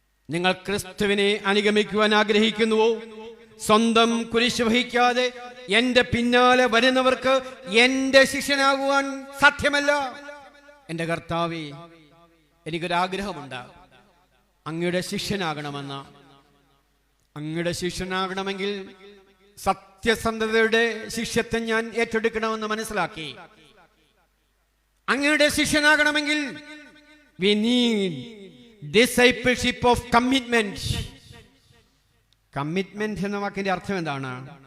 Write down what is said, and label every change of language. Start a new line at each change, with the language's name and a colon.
Malayalam: നിങ്ങൾ ക്രിസ്തുവിനെ അനുഗമിക്കുവാൻ ആഗ്രഹിക്കുന്നുവോ? സ്വന്തം കുരിശ് വഹിക്കാതെ എന്റെ പിന്നാലെ വരുന്നവർക്ക് എന്റെ ശിഷ്യനാകുവാൻ സാധ്യമല്ല. എന്റെ കർത്താവേ, എനിക്കൊരാഗ്രഹമുണ്ട്, അങ്ങയുടെ ശിഷ്യനാകണമെന്ന്. അങ്ങയുടെ ശിഷ്യനാകണമെങ്കിൽ സത്യസന്ധതയുടെ ശിഷ്യത്വം ഞാൻ ഏറ്റെടുക്കണമെന്ന് മനസ്സിലാക്കി. അങ്ങയുടെ ശിഷ്യനാകണമെങ്കിൽ
English: we need discipleship of commitment.
Malayalam: Commitment എന്ന വാക്കിന്റെ അർത്ഥം എന്താണ്?